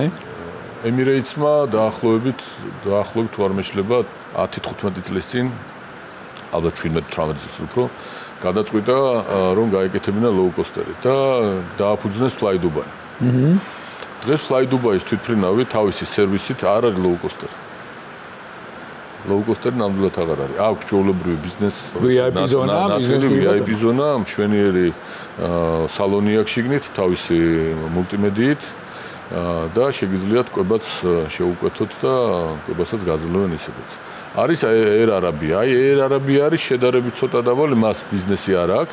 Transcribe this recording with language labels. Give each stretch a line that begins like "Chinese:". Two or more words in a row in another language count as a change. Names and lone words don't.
Georgian: Emirates-მა დაახლოებით თუ არ მეშლება 10-15 წლის წინ, ალბათ 17-18 წლის უფრო გადაწყვიტა რომ გაეკეთებინა low-coaster-ი და დააფუძნეს Fly Dubai. დღეს Fly Dubai-ის თვითმფრინავი თავისი სერვისით არ არის low-coaster. Low-coaster ნამდვილად აღარ არის. აქვს ჩვეულებრივი ბიზნეს VIP ზონა, VIP ზონა, მშვენიერი სალონი აქვს შიგნით თავისი მულტიმედიით და შეგიძლიათ კვებაც შეუკვეთოთ და კვებასაც გაძლევენ ისედაც. არის Air Arabia. Air Arabia არის შედარებით ცოტა დაბალი, მას ბიზნესი არ აქვს.